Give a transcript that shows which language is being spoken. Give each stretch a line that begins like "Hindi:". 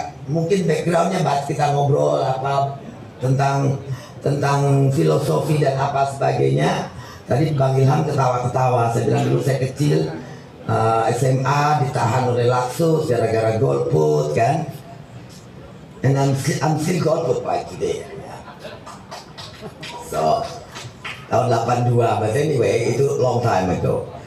Indonesian: Mungkin backgroundnya bahas kita ngobrol apa tentang filosofi dan apa sebagainya. Tadi Bang Ilham ketawa-ketawa. Saya bilang dulu saya kecil SMA ditahan oleh Laksus gara-gara golput kan.
English: And I'm still golput by today. So tahun 82, but anyway itu long time ago.